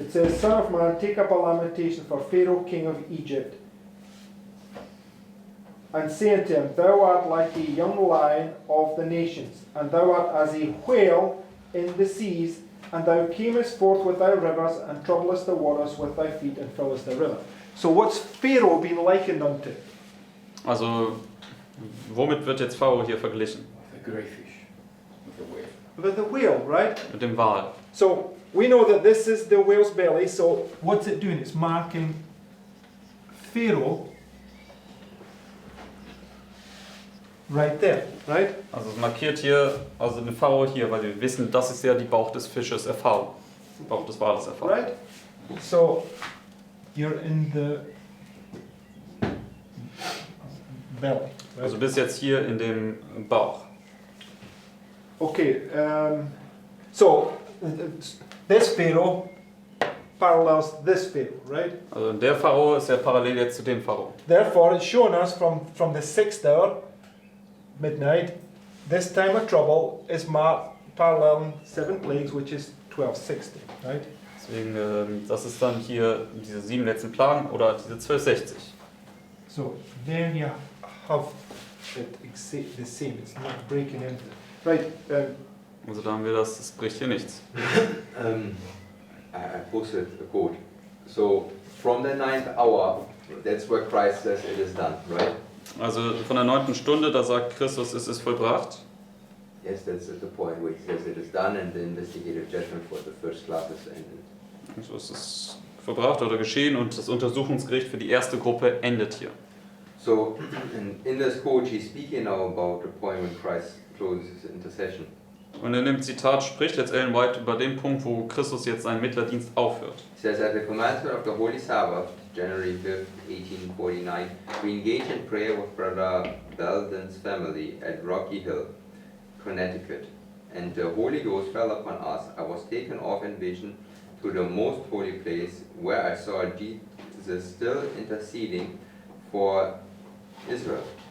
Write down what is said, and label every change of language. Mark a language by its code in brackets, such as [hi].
[en] It says, Son of man, take up a lamentation for Pharaoh, king of Egypt, and say unto him, Thou art like a young lion of the nations, and thou art as a whale in the seas, and thou camest forth with thy rivers, and troublest the waters with thy feet, and fillest the river. So what's Pharaoh been likened unto? [de] Also, womit wird jetzt Pharao hier verglichen? [en] The grey fish. With the wave. With the whale, right? [de] Mit dem Wal. [en] So we know that this is the whale's belly, so what's it doing? It's marking Pharaoh right there, right? [de] Also es markiert hier, also den Pharao hier, weil wir wissen, das ist ja die Bauch des Fisches Erfahrung. Bauch des Wales Erfahrung. [en] Right? So you're in the belly. Right? [de] Also bis jetzt hier in dem Bauch. [en] Okay, so this Pharaoh parallels this Pharaoh, right? [de] Also der Pharao ist ja parallel jetzt zu dem Pharao. [en] Therefore, it's showing us from the 6th hour, midnight, this time of trouble is paralleling 7 plagues, which is 1260, right? [de] Deswegen, das ist dann hier diese 7 letzten Plagen oder diese 1260. [en] So there you have it the same, it's not breaking into. Right, [de] Also da haben wir das, das bricht hier nichts. [en] I posted a quote. So, from the 9th hour, that's where Christ says it is done, right? [de] Also von der 9. Stunde, da sagt Christus, es ist vollbracht. [en] Yes, that's at the point where he says it is done and the investigative judgment for the first class is ended. [de] Also es ist vollbracht oder geschehen und das Untersuchungsgericht für die erste Gruppe endet hier. [en] So, in this quote, he's speaking now about the point when Christ closes his intercession. [de] Und in dem Zitat spricht jetzt Ellen White über den Punkt, wo Christus jetzt seinen Mittlerdienst aufhört. [en] He says, at the commencement of the Holy Sabbath, January 5th, 1849, we engaged in prayer with Brother Belden's family at Rocky Hill, Connecticut, and the Holy Ghost fell upon us. I was taken off in vision to the most holy place, where I saw Jesus still interceding for Israel.